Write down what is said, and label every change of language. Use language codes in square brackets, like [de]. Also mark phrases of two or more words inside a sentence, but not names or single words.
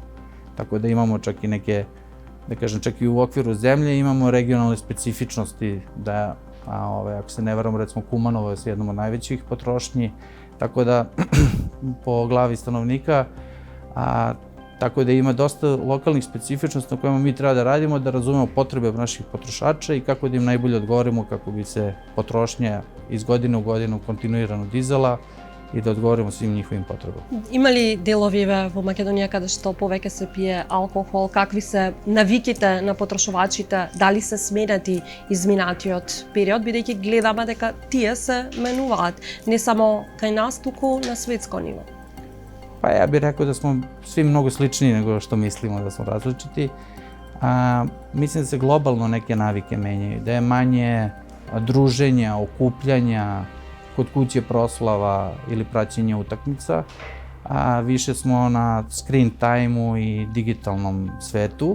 [sr] Tako da imamo čak i neke, da kažem, čak i u okviru zemlje imamo regionalne specifičnosti da, ako se ne varam, recimo Kumanovo je jednom od najvećih potrošnji, tako da po glavi stanovnika, tako da ima dosta lokalnih specifičnosti na kojima mi treba da radimo, da razumemo potrebe naših potrošača i kako da im najbolje odgovorimo kako bi se potrošnja iz godine u godinu kontinuirano dizala i da odgovorimo svim njihovim potrebama. [mk] Има ли делови во Македонија каде што повеќе се пие алкохол? Какви се навиките на потрошувачите? Дали се сменети изминатиот период, бидејќи гледаме дека тие се менуваат не само кај нас, туку на светско ниво? [sr] Pa ja bih rekao da smo svi mnogo sličniji nego što mislimo da smo različiti. Mislim da se globalno neke navike menjaju, da je manje druženja, okupljanja, kod kuće proslava ili praćenja utakmica, a više smo na [en] screen time- [sr] u i digitalnom svetu.